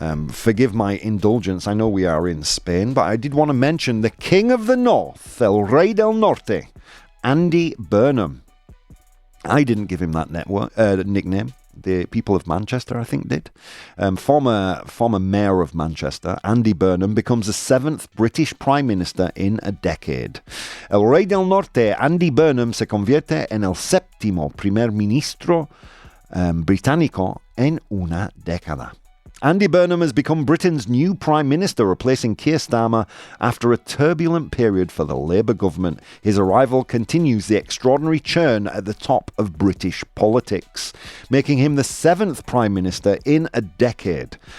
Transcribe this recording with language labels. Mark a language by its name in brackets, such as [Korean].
[English] Forgive my indulgence. I know we are in Spain, but I did want to mention the King of the North, [Spanish] El Rey del Norte, [English] Andy Burnham. I didn't give him that nickname. The people of Manchester, I think, did. Former mayor of Manchester, Andy Burnham, becomes the 7th British Prime Minister in a decade. [Spanish] El Rey del Norte, Andy Burnham, se convierte en el séptimo primer ministro británico en una década. [English] Andy Burnham has become Britain's new Prime Minister, replacing Keir Starmer after a turbulent period for the Labour government. His arrival continues the extraordinary churn at the top of British politics, making him the 7th Prime Minister in a decade.